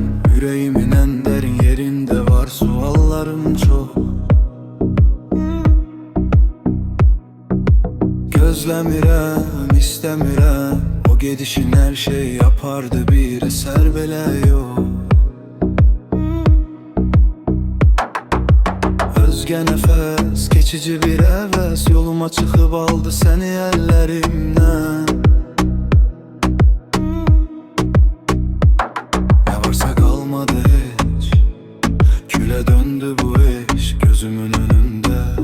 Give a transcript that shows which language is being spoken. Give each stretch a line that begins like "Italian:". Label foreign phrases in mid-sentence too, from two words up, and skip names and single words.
Turkish: Yüreğimin en derin yerinde var suallarım çok.
Azerbaijani: Gözlemirəm, istemirəm.
Turkish: O gedişin her şey yapardı, bir eser belə yok.
Azerbaijani: Özgə nəfəs, keçici bir əvəz. Yoluma çıxıb aldı səni əllərimdən. Ne varsa qalmadı heç, külə döndü bu iş gözümün önündə.